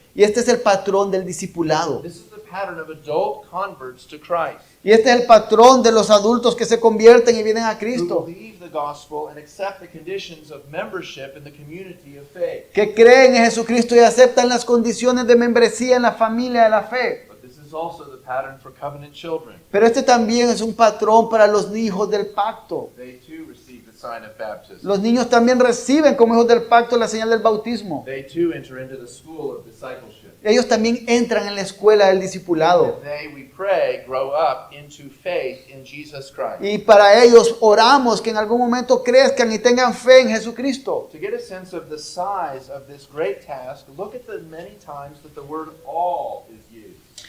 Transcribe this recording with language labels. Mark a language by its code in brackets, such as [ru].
[es] Y este es el patrón del discipulado. [en] This is the pattern of adult converts to Christ. [es] Y este es el patrón de los adultos que se convierten y vienen a [en] Who [es] Cristo. [en] believe the gospel and accept the conditions of membership in the community of faith. [es] Que creen en Jesucristo y aceptan las condiciones de membresía en la familia de la fe. [en] But this is also the pattern for covenant children. [es] Pero este también es un patrón para los hijos del pacto. [en] They too receive the sign of baptism. [es] Los niños también reciben como hijos del pacto la señal del bautismo. [en] They too enter into the school of discipleship. [es] Ellos también entran en la escuela del discipulado. [en] And they, we pray, grow up into faith in Jesus Christ. [es] Y para ellos oramos que en algún momento crezcan y tengan fe en Jesucristo. [en] To get a sense of the size of this great task, look at the many times that the word all is used.